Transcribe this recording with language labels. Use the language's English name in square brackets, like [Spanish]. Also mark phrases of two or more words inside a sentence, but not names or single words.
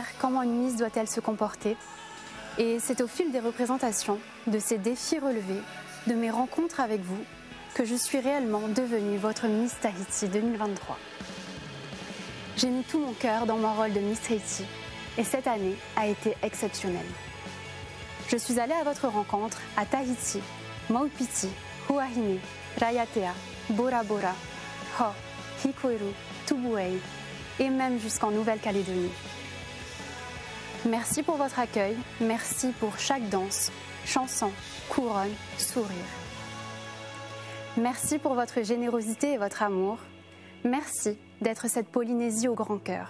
[French] Comment une Miss doit-elle se comporter? Et c'est au fil des représentations, de ces défis relevés, de mes rencontres avec vous, que je suis réellement devenue votre Miss Tahiti 2023. J'ai mis tout mon cœur dans mon rôle de Miss Tahiti. Et cette année a été exceptionnelle. Je suis allée à votre rencontre à Tahiti, Maupiti, Huahine, Raiatea, Bora Bora, Ho, Hikoiru, Tubuai et même jusqu'en Nouvelle-Calédonie. Merci pour votre accueil, merci pour chaque danse, chanson, couronne, sourire. Merci pour votre générosité et votre amour. Merci d'être cette Polynésie au grand cœur.